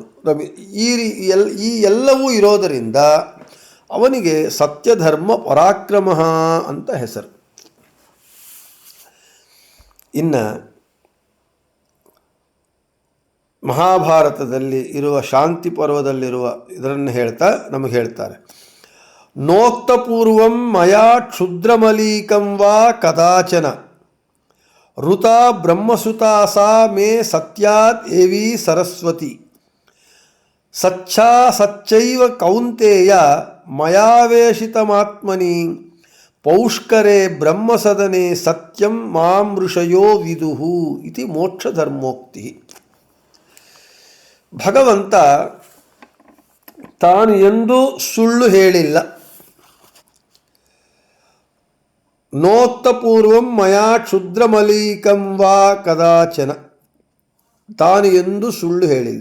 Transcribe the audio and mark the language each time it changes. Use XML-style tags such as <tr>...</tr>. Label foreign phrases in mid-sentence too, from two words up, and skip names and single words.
<kn>ಈ ಎಲ್ಲವೂ ಇರೋದರಿಂದ ಅವನಿಗೆ ಸತ್ಯಧರ್ಮ ಪರಾಕ್ರಮ ಅಂತ ಹೆಸರು. ಇನ್ನು ಮಹಾಭಾರತದಲ್ಲಿ ಇರುವ ಶಾಂತಿ ಪರ್ವದಲ್ಲಿರುವ ಇದನ್ನು ನಮಗೆ ಹೇಳ್ತಾರೆ.</kn> <sa>ನೋಕ್ತಪೂರ್ವಂ ಮಯಾ ಕ್ಷುದ್ರಮಲೀಕಂ ವಾ ಕದಾಚನ ಋತಾ ಬ್ರಹ್ಮಸುತಾ ಸಾ ಮೇ ಸತ್ಯಾತ್ ಏವಿ ಸರಸ್ವತಿ ಸಚ್ಛಾ ಸಚ್ಚೈವ ಕೌಂತೇಯ ಮಯಾವೇಶಿತಮಾತ್ಮನಿ ಪೌಷ್ಕರೇ ಬ್ರಹ್ಮಸದನೆ ಸತ್ಯಂ ಮಾಂ ಋಷಯೋ ವಿದುಹು ಇತಿ ಮೋಕ್ಷಧರ್ಮೋಕ್ತಿ.</sa> <kn>ಭಗವಂತ ತಾನು ಎಂದೂ ಸುಳ್ಳು ಹೇಳಿಲ್ಲ.</kn> <sa>ನೋಕ್ತಪೂರ್ವಂ ಮಯಾ ಕ್ಷುದ್ರಮಲೀಕಂ ವಾ ಕದಾಚನ,</sa> <kn>ತಾನು ಎಂದೂ ಸುಳ್ಳು ಹೇಳಿಲ್ಲ.</kn>